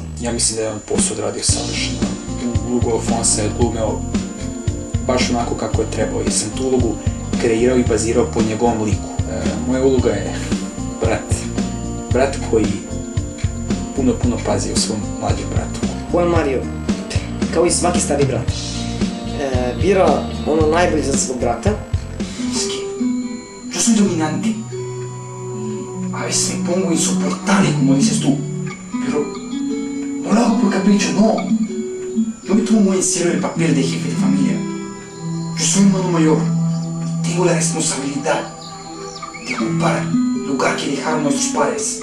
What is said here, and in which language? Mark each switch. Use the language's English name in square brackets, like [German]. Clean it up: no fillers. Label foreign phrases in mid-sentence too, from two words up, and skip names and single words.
[Serbian] Ja mislim da je on posao odradio savršeno. Ulogu Alfonsa je odglumeo baš onako kako je trebao, jer sam tu ulogu kreirao i bazirao po njegovom liku. Moja uloga je brat koji puno pazi o svom mlađem bratu. Juan Mario, kao i svaki stari brat, bira ono najbolje za svog brata. [Spanish] Es que yo soy dominante. A veces me pongo insoportable, como dices tú. Pero no lo hago por capricho, no. Yo me tomo muy en serio el papel de jefe de familia. Yo soy un hermano mayor. Tengo la responsabilidad de ocupar el lugar que dejaron nuestros padres.